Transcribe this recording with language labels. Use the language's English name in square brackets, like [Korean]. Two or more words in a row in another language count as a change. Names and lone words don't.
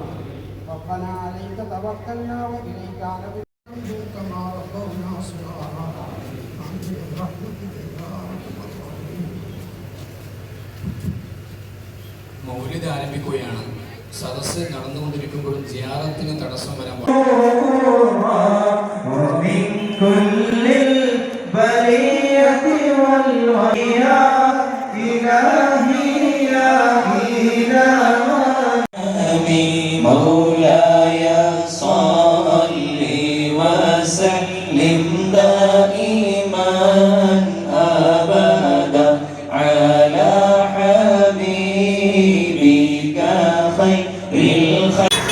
[Arabic] ربنا عليك توكلنا وإليك نبنا كما ربنا صغارا برحمتك يا ارحم الراحمين. [Malayalam] മൗലിദ് ആരംഭിക്കുകയാണ്. സദസ്സ് നടന്നുകൊണ്ടിരിക്കുമ്പോഴും സിയാറത്തിന് തടസ്സം വരാൻ [Arabic] مولاي صل وسلم دائما أبدا على حبيبك خير الخلق.